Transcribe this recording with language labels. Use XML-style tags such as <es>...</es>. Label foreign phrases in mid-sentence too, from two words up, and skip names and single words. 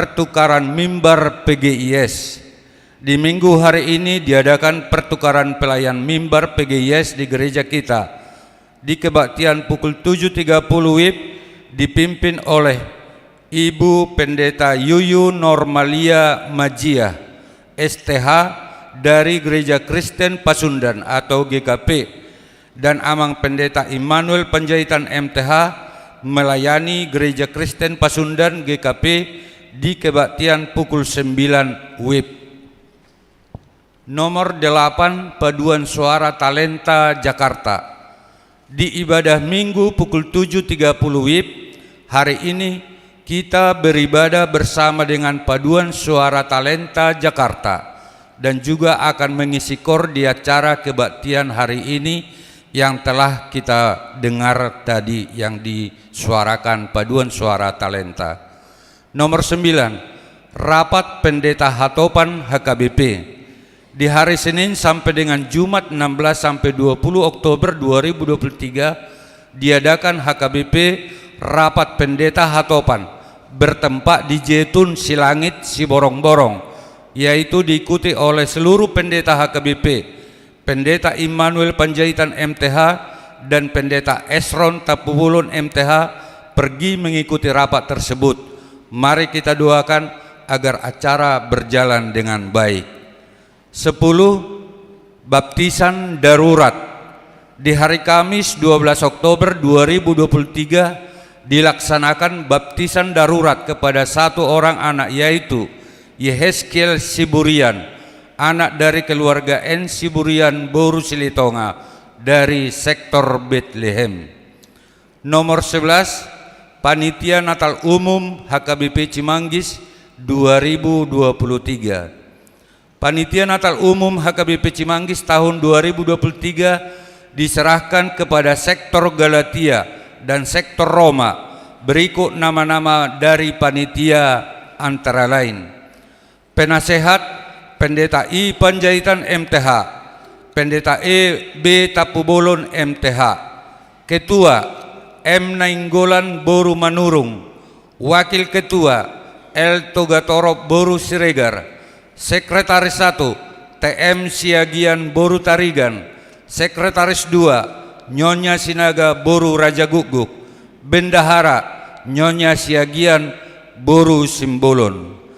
<id>Pertukaran mimbar PGIS. Di minggu hari ini diadakan pertukaran pelayan mimbar PGIS di gereja kita. Di kebaktian pukul 7.30 WIB dipimpin oleh Ibu Pendeta Yuyu Normalia Majia, STH dari Gereja Kristen Pasundan atau GKP, dan Amang Pendeta Immanuel Panjaitan MTH melayani Gereja Kristen Pasundan GKP di kebaktian pukul 9 WIB. Nomor 8, paduan suara talenta Jakarta. Di ibadah Minggu pukul 7.30 WIB hari ini kita beribadah bersama dengan paduan suara talenta Jakarta, dan juga akan mengisi KOR di acara kebaktian hari ini yang telah kita dengar tadi yang disuarakan paduan suara talenta. Nomor 9, rapat pendeta Hatopan HKBP. Di hari Senin sampai dengan Jumat 16 sampai 20 Oktober 2023 diadakan HKBP rapat pendeta Hatopan bertempat di Jetun Silangit Siborong-borong, yaitu diikuti oleh seluruh pendeta HKBP, pendeta Immanuel Panjaitan MTH, dan pendeta Esron Tapubulun MTH pergi mengikuti rapat tersebut. Mari kita doakan agar acara berjalan dengan baik. 10. Baptisan darurat. Di hari Kamis 12 Oktober 2023 dilaksanakan baptisan darurat kepada satu orang anak, yaitu Yehezkiel Siburian, anak dari keluarga N. Siburian Boru Silitonga dari sektor Bethlehem. Nomor 11, Panitia Natal Umum HKBP Cimanggis 2023. Panitia Natal Umum HKBP Cimanggis tahun 2023 diserahkan kepada sektor Galatia dan sektor Roma. Berikut nama-nama dari panitia antara lain: Penasehat Pendeta I Panjaitan MTH, Pendeta E B Tapubolon MTH, Ketua M Nainggolan Boru Manurung, Wakil Ketua L Togatoro Boru Siregar, Sekretaris 1 TM Siagian Boru Tarigan, Sekretaris 2 Nyonya Sinaga Boru Raja Guguk, Bendahara Nyonya Siagian Boru Simbolon.</id>